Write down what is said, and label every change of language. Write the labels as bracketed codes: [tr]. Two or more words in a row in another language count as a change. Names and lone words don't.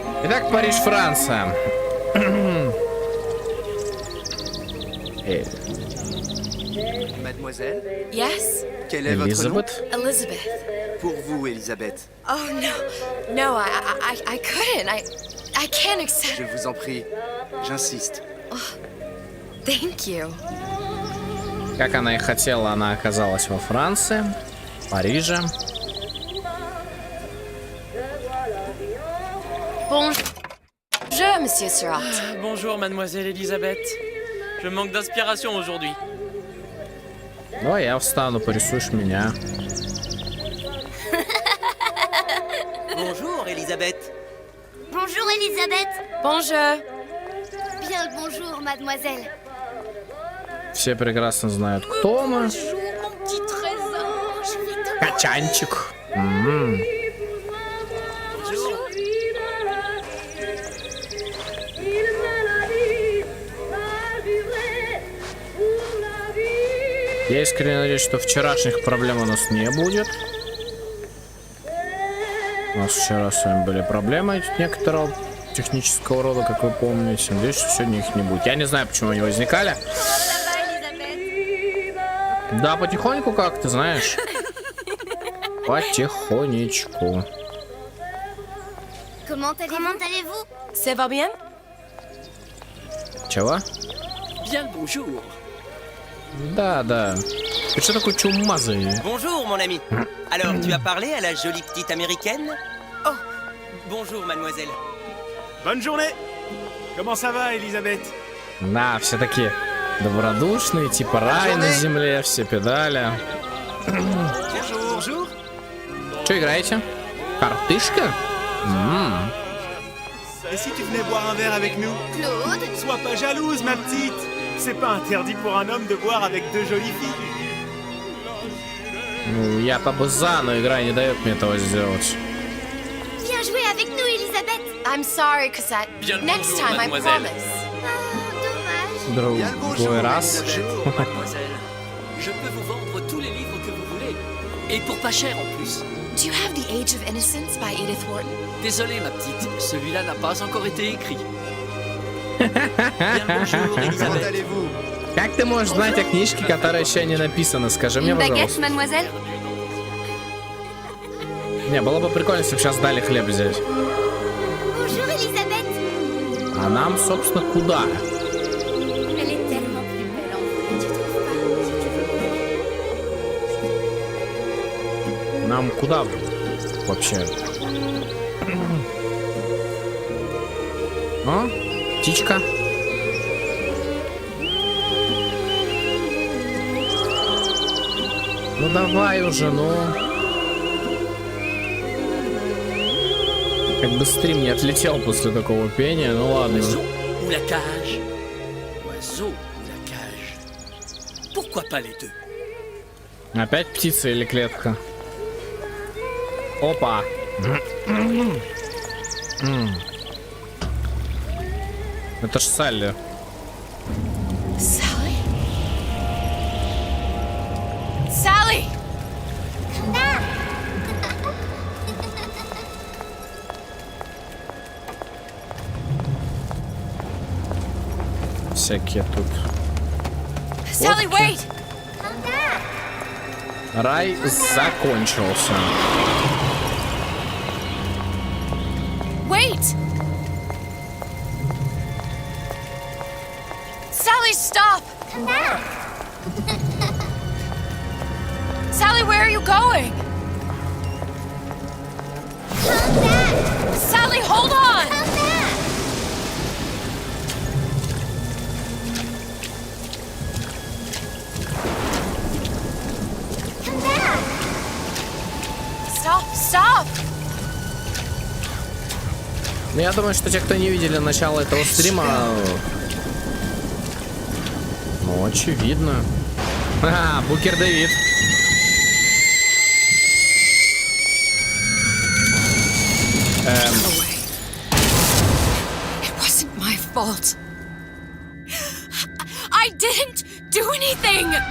[ru] Итак, Париж, Франция. [fr] Mademoiselle, [en] Yes? [fr] quel est votre nom? [ru] Элизабет. [en] Elizabeth. [fr] Pour vous, Elisabeth. [en] Oh, no. No, I couldn't. I can't accept. [fr] Je vous en prie, j'insiste. [en] Thank you. [ru] Как она и хотела, она оказалась во Франции, в Париже. [fr] Bonjour, Monsieur Surratt. Bonjour, mademoiselle Elisabeth. Je manque d'inspiration aujourd'hui. [ru] Давай я встану, порисуешь меня. [fr] Bonjour, Elisabeth. Bonjour Elisabeth. Bonjour. Bien le bonjour mademoiselle. [ru] Все прекрасно знают, кто мы. [fr] Bonjour mon petit trésor. Je vais te [ru] Качанчик. Я искренне надеюсь, что вчерашних проблем у нас не будет. У нас вчера с вами были проблемы некоторого технического рода, как вы помните. Надеюсь, что сегодня их не будет. Я не знаю, почему они возникали. Да, потихоньку как, ты знаешь. Потихонечку. [fr] Comment allez-vous? Ça va bien? [ru] Чего? [fr] Bien le bonjour. [ru] Да, да. Ты что такой чумазый? [fr] Bonjour, mon ami. Alors, tu as parlé à la jolie petite américaine? Oh, bonjour, mademoiselle. Bonne journée. Comment ça va, Elisabeth? [ru] Да, все такие добродушные, типа рай на земле, все педали. [fr] Bonjour. [ru] Что играете? Картышка? [fr] Et si tu venais boire un verre avec nous? Claude? Sois pas jalouse, ma petite. C'est pas interdit pour un homme de boire avec deux jolies filles. [ru] Ну, я побыза, но игра не дает мне этого сделать. [fr] Viens jouer avec nous Elisabeth. [en] I'm sorry, [fr] Cosette. Bien le [en] Next [fr] bonjour, [en] time, I [fr] mademoiselle. [en] promise. [fr] Oh, dommage. [ru] Другой раз. [fr] Bonjour, mademoiselle. Je peux vous vendre tous les livres que vous voulez. Et pour pas cher en plus. [en] Do you have The Age of Innocence by Edith Wharton? [fr] Désolé, ma petite, celui-là n'a pas encore été écrit. Bien le bonjour, Comment Elisabeth. allez-vous? [ru] Как ты можешь знать о книжке, которая еще не написана? Скажи мне, пожалуйста. [fr] mademoiselle? [ru] Не, было бы прикольно, если бы сейчас дали хлеб взять. [fr] Bonjour Elisabeth. [ru] А нам, собственно, куда? [fr] Elle est tellement plus belle en vrai, tu trouves pas? [ru] Нам куда вообще? О, птичка. Ну давай уже, ну. Как бы стрим не отлетел после такого пения, ну ладно. [fr] Oiseau ou la cage? Oiseau ou la cage? Pourquoi pas les deux? [ru] Опять птица или клетка? Опа. Это ж Салли. [en] Sally? Sally! [ru] Всякие тут. [en] Sally, wait! [ru] Рай закончился. [en] Wait! Sally, stop! Come back. Sally, where are you going? Come back. Sally, hold on! Come back. Come back. Stop, stop! [ru] Ну, я думаю, что те, кто не видели начало этого стрима, ну, очевидно. Ага, Букер Дэвид. [en] It wasn't my fault. I didn't do anything!